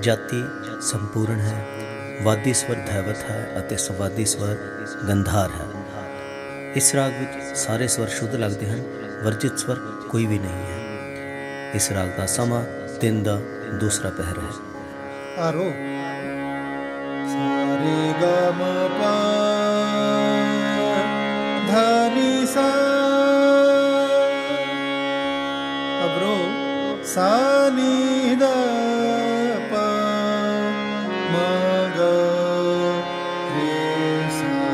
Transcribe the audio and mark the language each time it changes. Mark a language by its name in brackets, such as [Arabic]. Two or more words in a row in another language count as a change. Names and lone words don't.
[Hindi] जाति संपूर्ण है, वादी स्वर धैवत है अते सवादी स्वर गंधार है। इस राग विच सारे स्वर शुद्ध लगते हैं, वर्जित स्वर कोई भी नहीं है। इस राग का समा दिन का दूसरा पहर है। आरो सारे ग म प ध नि सा, अब्रो सा नि द प म ग रे सा।